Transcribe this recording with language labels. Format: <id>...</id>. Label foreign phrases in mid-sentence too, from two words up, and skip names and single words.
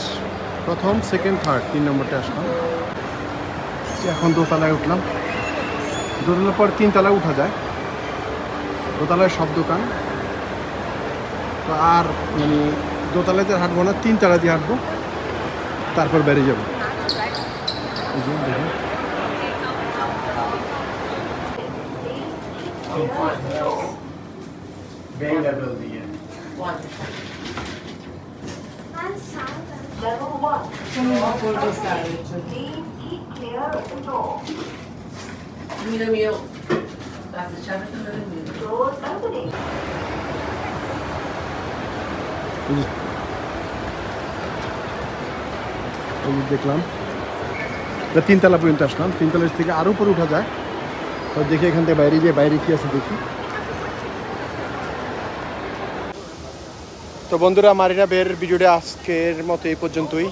<bn>প্রথম,</bn> <en>second, third,</en> <bn>3 নম্বরটা আসলাম। এখন দোতলায় উঠলাম। দোতলার পর 3 তলায় উঠা যায়। দোতলায় সব দোকান। তো আর মানে দোতলাতে হাঁটবো না, 3 তলা দিয়ে হাঁটবো, তারপর বেরিয়ে যাবো।</bn> <en>Level 1. For decided to leave, keep clear of the door.</en> <es>Mira, las de Chávez también es mío.</es> <en>Doors opening.</en> <bn>দেখলাম 3 তলা পর্যন্ত আসলাম। 3 তলা থেকে আরও উপরে উঠা যায়। তো দেখি এখান থেকে বাইরে গিয়ে বাইরে কি আছে দেখি। তো বন্ধুরা, মারিনা বের ভিডিওটা আজকের মতো এই পর্যন্তই।</bn>